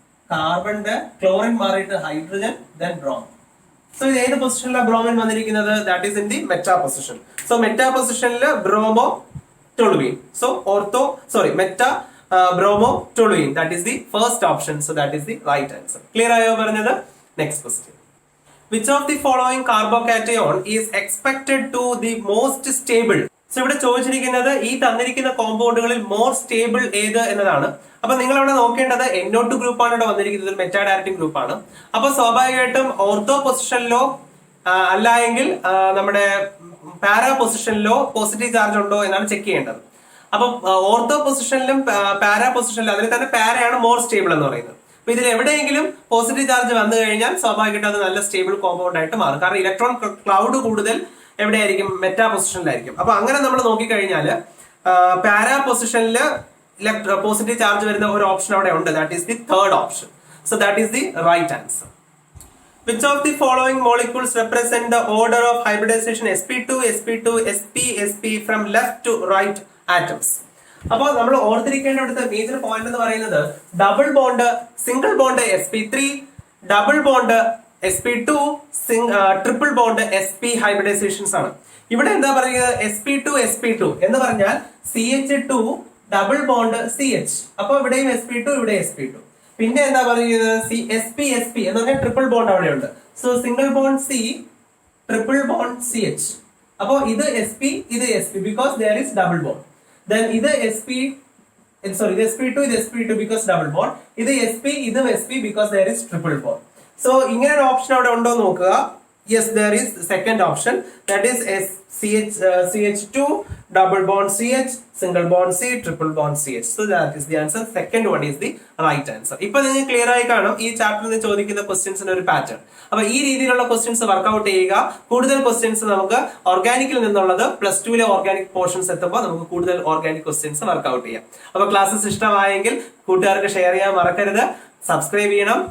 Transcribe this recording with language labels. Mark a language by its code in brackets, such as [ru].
[ml] കാർബണിന്റെ chlorine മാറിയിട്ട് hydrogen then bromine. So ഇത് ഏത് പൊസിഷനിലാണ് ബ്രോമിൻ വന്നിരിക്കുന്നത്? [en] That is in the meta position. So meta പൊസിഷനിൽ bromo toluene. So meta bromo toluene, that is the first option. So that is the right answer. [ml] Clear ആയോ പറഞ്ഞത്? [en] Next question. Which of the following carbocation is expected to the most stable? [ml] So ഇവിടെ ചോദിച്ചിരിക്കുന്നത് ഈ തന്നിരിക്കുന്ന കോമ്പൗണ്ടുകളിൽ more stable ഏത് എന്നതാണ്. അപ്പൊ നിങ്ങൾ അവിടെ നോക്കേണ്ടത് NO2 ഗ്രൂപ്പാണ് ഇവിടെ വന്നിരിക്കുന്നത്, മെറ്റാ ഡയറക്റ്റിംഗ് ഗ്രൂപ്പാണ്. അപ്പൊ സ്വാഭാവികമായിട്ടും ഓർത്തോ പൊസിഷനിലോ അല്ല എങ്കിൽ നമ്മുടെ പാരാ പൊസിഷനിലോ പോസിറ്റീവ് ചാർജ് ഉണ്ടോ എന്നാണ് ചെക്ക് ചെയ്യേണ്ടത്. അപ്പൊ ഓർത്തോ പൊസിഷനിലും പാരാ പൊസിഷനിലും അതിൽ തന്നെ പാരയാണ് മോർ സ്റ്റേബിൾ എന്ന് പറയുന്നത്. അപ്പൊ ഇതിൽ എവിടെയെങ്കിലും പോസിറ്റീവ് ചാർജ് വന്നു കഴിഞ്ഞാൽ സ്വാഭാവികമായിട്ടും അത് നല്ല സ്റ്റേബിൾ കോമ്പൗണ്ട് ആയിട്ട് മാറും. കാരണം ഇലക്ട്രോൺ ക്ലൗഡ് കൂടുതൽ എവിടെയായിരിക്കും? മെറ്റാ പൊസിഷനിലായിരിക്കും. അപ്പൊ അങ്ങനെ നമ്മൾ നോക്കിക്കഴിഞ്ഞാൽ പാരാ പൊസിഷനില് പോസിറ്റീവ് ചാർജ് വരുന്ന ഒരു ഓപ്ഷൻ അവിടെ ഉണ്ട്. [en] That is the third option. So that is the right answer. Which of the following molecules represent the order of hybridization sp2, sp2, sp, sp from left to right atoms? [ml] അപ്പോൾ നമ്മൾ ഓർത്തിരിക്കേണ്ട ഇവിടുത്തെ major point എന്ന് പറയുന്നത് double bond, single bond sp3, double bond sp2, triple bond sp ഹൈബ്രിഡൈസേഷൻസ് ആണ്. ഇവിടെ എന്താ പറയുന്നത്? sp2 എന്ന് പറഞ്ഞാൽ CH2 ഡബിൾ ബോണ്ട് CH. അപ്പൊ ഇവിടെയും sp2, ഇവിടെ sp2. പിന്നെ എന്താ പറയുന്നത്? sp എന്ന് പറഞ്ഞാൽ ട്രിപ്പിൾ ബോണ്ട് അവിടെയുണ്ട്. So single bond C, triple bond CH. അപ്പോ ഇത് sp, ഇത് sp because there is double bond. Then ഇത് sp, ഇത് sp2, ഇത് sp2 ബിക്കോസ് ഡബിൾ ബോണ്ട്. ഇത് sp, ഇതും sp because there is triple bond. So ഇങ്ങനെ ഒരു ഓപ്ഷൻ അവിടെ ഉണ്ടോ നോക്കുക. [en] Yes, there is second option, that is CH2 double bond CH single bond C triple bond CH. So that is the answer. Second one is the right answer. [ml] ഇപ്പൊ നിങ്ങൾ clear ആയി കാണും ഈ ചാപ്റ്ററിൽ ചോദിക്കുന്ന ക്വസ്റ്റ്യൻസിന്റെ ഒരു പാറ്റേൺ. അപ്പൊ ഈ രീതിയിലുള്ള ക്വസ്റ്റ്യൻസ് വർക്ക്ഔട്ട് ചെയ്യുക. കൂടുതൽ ക്വസ്റ്റ്യൻസ് നമുക്ക് ഓർഗാനിക്കിൽ നിന്നുള്ളത് +2 ഓർഗാനിക് പോർഷൻസ് എത്തുമ്പോൾ നമുക്ക് കൂടുതൽ ഓർഗാനിക് ക്വസ്റ്റ്യൻസ് വർക്ക്ഔട്ട് ചെയ്യാം. അപ്പൊ ക്ലാസ്സസ് ഇഷ്ടമായെങ്കിൽ കൂട്ടുകാർക്ക് ഷെയർ ചെയ്യാൻ മറക്കരുത്. സബ്സ്ക്രൈബ് ചെയ്യണം.